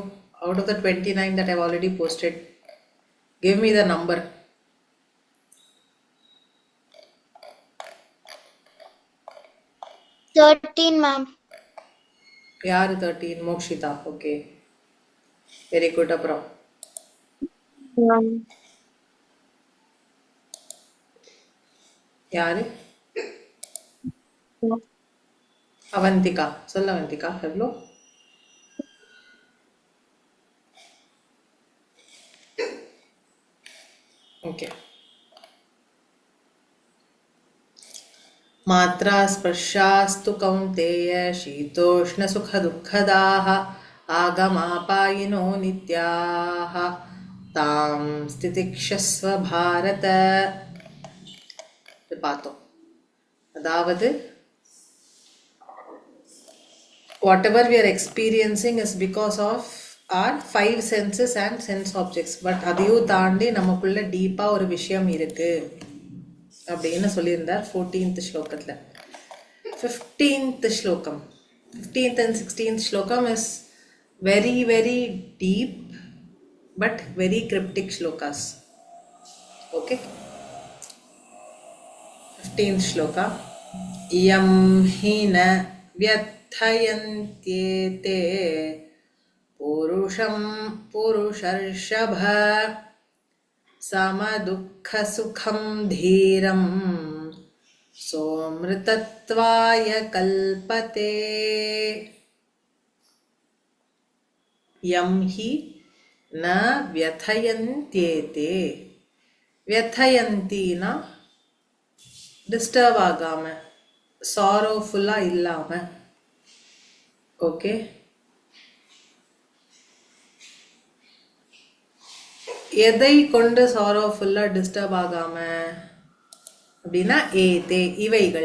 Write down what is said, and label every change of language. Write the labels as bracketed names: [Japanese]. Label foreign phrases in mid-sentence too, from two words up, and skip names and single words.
[English] out of the 29 that I've already posted, give me the number. ma'am. [Tamil] யாரு 13? மோக்ஷிதா. [English] okay, very good. [Tamil] அப்புறம் யாரு? அவந்திகா. சொல்ல அவந்திகா, எவ்வளோ? ஓகே. [Sanskrit] मात्रा स्पर्शास्तु कौन्तेय शीतोष्णसुखदुःखदाः आगमापायिनो नित्याः तां स्थितिक्षस्व भारत. [Tamil] பார்த்தோம். [English] அதாவது whatever we are experiencing is because of our 5 senses and sense objects. [Tamil] பட் அதையும் தாண்டி நமக்குள்ள டீப்பாக ஒரு விஷயம் இருக்கு அப்படின்னு சொல்லியிருந்தார் 14th ஸ்லோகத்தில். [English] 15th ஸ்லோகம், 15th and 16th ஸ்லோகம் is very very deep but very cryptic slokas. [Tamil] ஓகே, 15th ஸ்லோகா. [Sanskrit] यं हि न व्यथयन्त्येते पुरुषं पुरुषर्षभ समदुःखसुखं धीरं सोऽमृतत्वाय कल्पते. यं हि न व्यथयन्त्येते. [Tamil] व्यथयन्तीना டிஸ்டர்ப் ஆகாமல், சாரோஃபுல்லாக இல்லாமல். ஓகே, எதை கொண்டு சாரோஃபுல்லாக டிஸ்டர்ப் ஆகாமல் அப்படின்னா ஏதே இவைகள்.